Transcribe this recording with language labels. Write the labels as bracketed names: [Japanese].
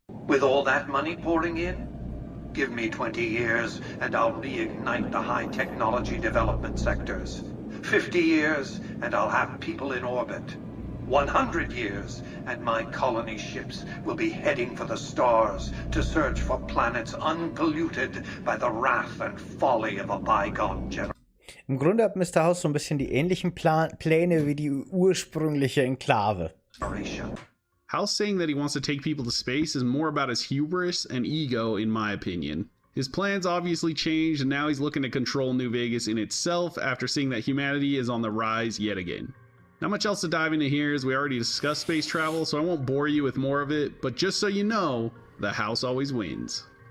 [English] With all that money pouring in? Give me 20 years and I'll reignite the high technology development sectors. 50 years and I'll have people in orbit. 100 years and my colony ships will be heading for the stars to search for planets unpolluted by the wrath and folly of a bygone generation. [German] Im Grunde hat Mr. House so ein bisschen die ähnlichen Pläne wie die ursprüngliche Enklave. [English] House saying that he wants to take people to space is more about his hubris and ego, in my opinion. His plans obviously changed, and now he's looking to control New Vegas in itself after seeing that humanity is on the rise yet again. Not much else to dive into here, as we already discussed space travel, so I won't bore you with more of it, but just so you know, the House always wins.